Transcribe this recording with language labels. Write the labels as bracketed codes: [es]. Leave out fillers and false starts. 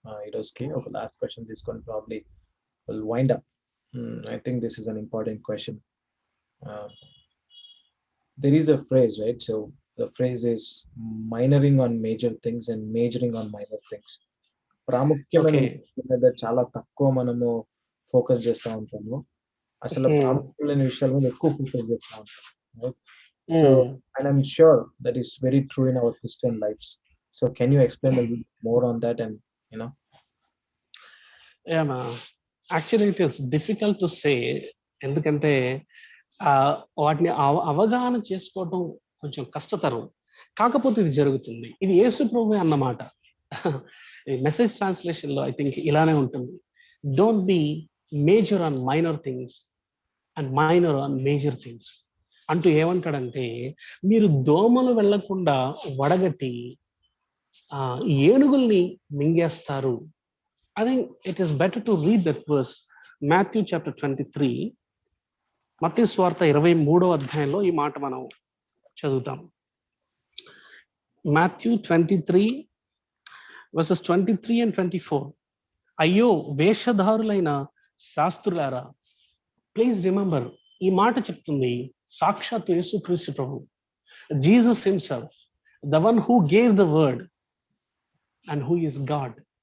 [en] Iroski, ఒక last question [te] తీసుకొని [en] probably we'll wind up. I think this is an important question. There is a phrase, right? So the phrase is minoring on major things and majoring on minor things. [te] ప్రాముఖ్యమైన మీద చాలా తక్కువ మనము focus చేస్తూ ఉంటాము. అసలు ప్రాముఖ్యమైన విషయాల మీద ఎక్కువ ఫోకస్ చేస్తూ ఉంటాం. [en] And I'm sure that is very true in our Christian lives. So can you explain a little more on that? And actually it is difficult to say, [te] ఎందుకంటే వాటిని అవగాహన చేసుకోవడం కొంచెం కష్టతరం. కాకపోతే ఇది జరుగుతుంది. ఇది యేసు ప్రభువే అన్నమాట. మెసేజ్ ట్రాన్స్లేషన్ లో [en] I think [te] ఇలానే ఉంటుంది. [en] don't be major on minor things and minor on major things [te] అంటూ ఏమంటాడంటే, మీరు దోమలు వెళ్లకుండా వడగట్టి ఏనుగుల్ని మింగేస్తారు. [en] I think it is better to read that verse, Matthew chapter 23. [te] మత్తయి సువార్త 23వ అధ్యాయంలో ఈ మాట మనం చదువుతాం. [en] Matthew 23 verses 23 and 24. [te] అయ్యో వేషధారులైన శాస్త్రులారా. ప్లీజ్ రిమెంబర్, ఈ మాట చెప్తుంది సాక్షాత్ యేసుక్రీస్తు ప్రభు, [en] Jesus himself, the one who gave the word and who is God.